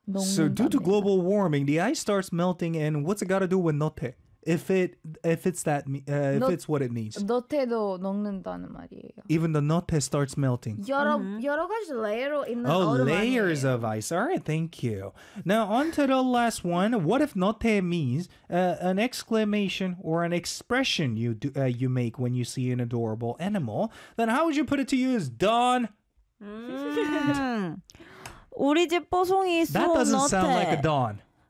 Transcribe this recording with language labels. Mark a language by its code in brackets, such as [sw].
[en] So due to global warming, the ice starts melting, and what's it got to do with 너태? If it's what it means. [ko] 너태도 녹는다는 말이에요. [en] Even the 너태 starts melting. [ko] 여러 가지 레이어로 있는 얼음 [en] Oh, layers of ice. All right, thank you. Now, on to the last one. What if 너태 means an exclamation or an expression you make when you see an adorable animal? Then how would you put it to use, Don? [ko] 우리 집 뽀송이 쏜 [en] That doesn't sound like a Dawn.